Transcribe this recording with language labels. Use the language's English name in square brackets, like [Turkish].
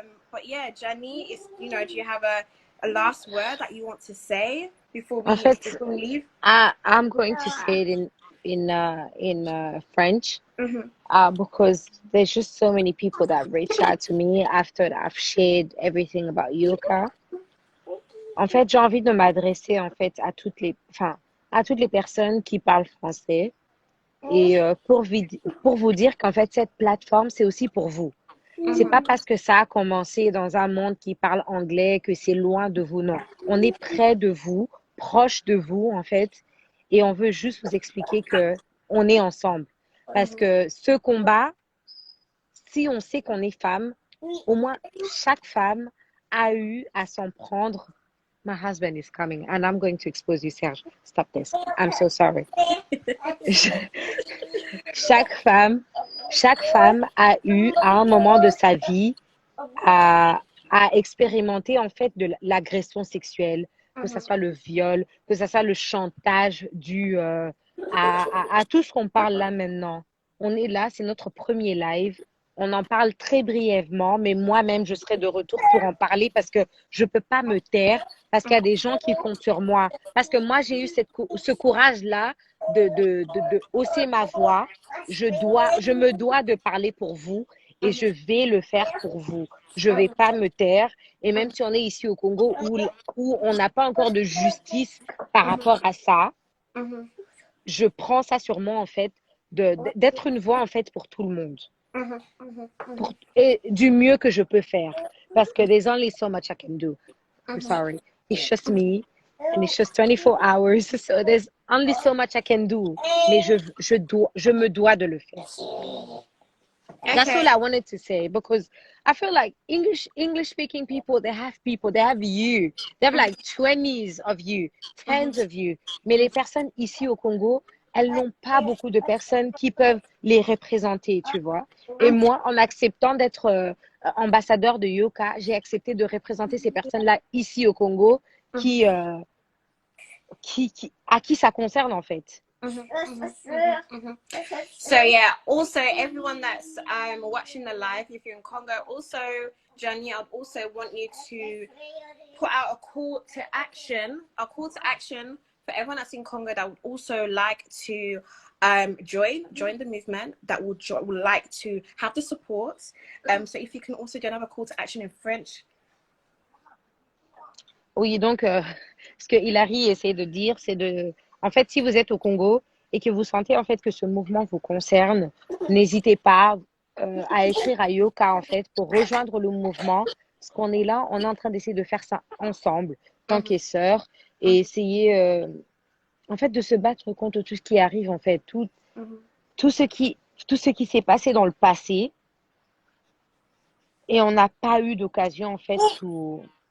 [English] But yeah, Jenny, do you have a last word that you want to say before [French] En [English] we [French] fait, [English] before we leave? I'm going to say it in French, Mm-hmm. because there's just so many people that reach out to me after I've shared everything about yoga. [French] En fait, j'ai envie de m'adresser en fait à toutes les personnes qui parlent français, et pour vous dire qu'en fait cette plateforme c'est aussi pour vous. C'est pas parce que ça a commencé dans un monde qui parle anglais que c'est loin de vous, non. On est près de vous, proche de vous en fait, et on veut juste vous expliquer que on est ensemble. Parce que ce combat, si on sait qu'on est femme, au moins chaque femme a eu à s'en prendre [English] My husband is coming and I'm going to expose you, Serge. Stop this. I'm so sorry. [French] Chaque femme, chaque femme a eu à un moment de sa vie à, à expérimenter en fait de l'agression sexuelle, que ce soit le viol, que ce soit le chantage dû à tout ce qu'on parle là maintenant. On est là, c'est notre premier live. On en parle très brièvement, mais moi-même, je serai de retour pour en parler parce que je ne peux pas me taire, parce qu'il y a des gens qui comptent sur moi. Parce que moi, j'ai eu ce courage-là de hausser ma voix. Je me dois de parler pour vous et je vais le faire pour vous. Je ne vais pas me taire. Et même si on est ici au Congo où on n'a pas encore de justice par rapport à ça, je prends ça sur moi, en fait, d'être une voix, en fait, pour tout le monde. Et du mieux que je peux faire. Parce que [English] there's only so much I can do. I'm sorry. It's just me. And it's just 24 hours. So there's only so much I can do. [French] Mais je me dois de le faire. [English] That's all I wanted to say because I feel like English speaking people, they have you. They have like 20s of you, 10s of you. [French] Mais les personnes ici au Congo, elles n'ont pas beaucoup de personnes qui peuvent les représenter, tu vois. Et moi, en acceptant d'être ambassadeur de Yoka, j'ai accepté de représenter ces personnes-là ici au Congo à qui ça concerne en fait. [English] So yeah, also everyone that's watching the live, if you're in Congo, also Janny, I'd also want you to put out a call to action for everyone that's in Congo that would also like to join the movement, that would like to have the support. So if you can also do another call to action in French. [French] Oui, donc ce que Hilary essaie de dire, c'est en fait, si vous êtes au Congo et que vous sentez en fait que ce mouvement vous concerne, n'hésitez pas à écrire à Yoka en fait pour rejoindre le mouvement. Parce qu'on est là, on est en train d'essayer de faire ça ensemble, tant qu'esseurs, et essayer en fait de se battre contre tout ce qui arrive en fait, tout ce qui s'est passé dans le passé, et on n'a pas eu d'occasion en fait sous.